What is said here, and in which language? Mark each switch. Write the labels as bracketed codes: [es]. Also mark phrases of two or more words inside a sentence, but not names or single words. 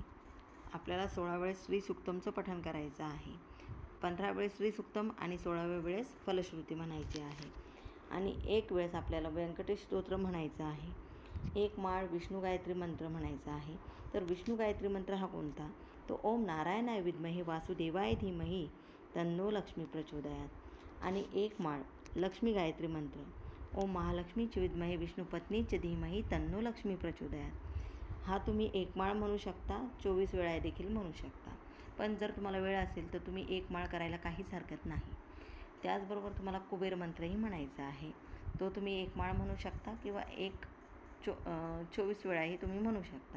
[mr] आपल्याला 16 वेळेस श्री सुक्तमचं पठण करायचं आहे. 15 वेळेस श्री सुक्तम आणि 16व्या वेळेस फलश्रुती म्हणायची आहे. आणि एक वेळेस आपल्याला व्यंकटेश स्तोत्र म्हणायचं आहे. एक माळ विष्णू गायत्री मंत्र म्हणायचा आहे. तर विष्णू गायत्री मंत्र हा कोणता? तो [sa] ओम नारायणाय विद्महे वासुदेवाय धीमहि तन्नो लक्ष्मी प्रचोदयात. [mr] आणि एक माळ लक्ष्मी गायत्री मंत्र [sa] ओम महालक्ष्मीच विद्महे विष्णुपत्नीच धीमहि तन्नो लक्ष्मी प्रचोदयात. [mr] हा तुम्ही एक माळ म्हणू शकता, 24 वेळा देखील म्हणू शकता. पण जर तुम्हाला वेळ असेल तर तुम्ही एक माळ करायला काहीच हरकत नाही. त्याचबरोबर तुम्हाला कुबेर मंत्रही म्हणायचा आहे. तो तुम्ही एक माळ म्हणू शकता किंवा 24 वेळाही तुम्ही म्हणू शकता.